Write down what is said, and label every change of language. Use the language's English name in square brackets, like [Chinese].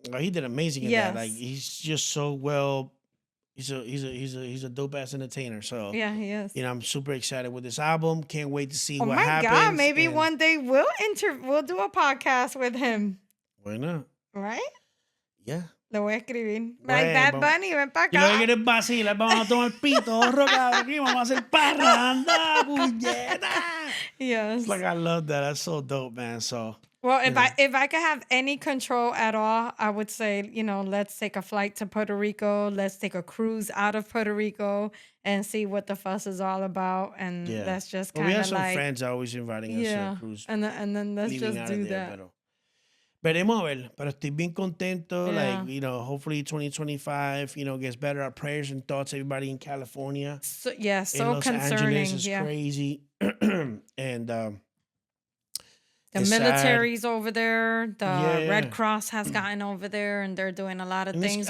[English] He did amazing in that. Like, he's just so well. He's a dope ass entertainer. So yeah, he is. I'm super excited with this album. Can't wait to see what happens. Oh my God! Maybe one day we'll do a podcast with him. Why not? Right? Yeah. [Spanish] Lo voy a escribir. [English] Like Bad Bunny, [Spanish] ven para acá. Y lo que quieres vacilar, vamos a tomar pito, rocado aquí, vamos a hacer parranda, puñeta. [English] Yes. Like, I love that. That's so dope, man. So. Well, if I could have any control at all, I would say, let's take a flight to Puerto Rico. Let's take a cruise out of Puerto Rico and see what the fuss is all about. And let's just kind of we have some friends always inviting us to a cruise. And then let's just do that. [Spanish] Veremos a ver, pero estoy bien contento. [English] Yeah. Like, hopefully 2025, gets better. Our prayers and thoughts, everybody in California. So Los concerning. Angeles is crazy. And the military's over there. The Red Cross has gotten over there, and they're doing a lot of things.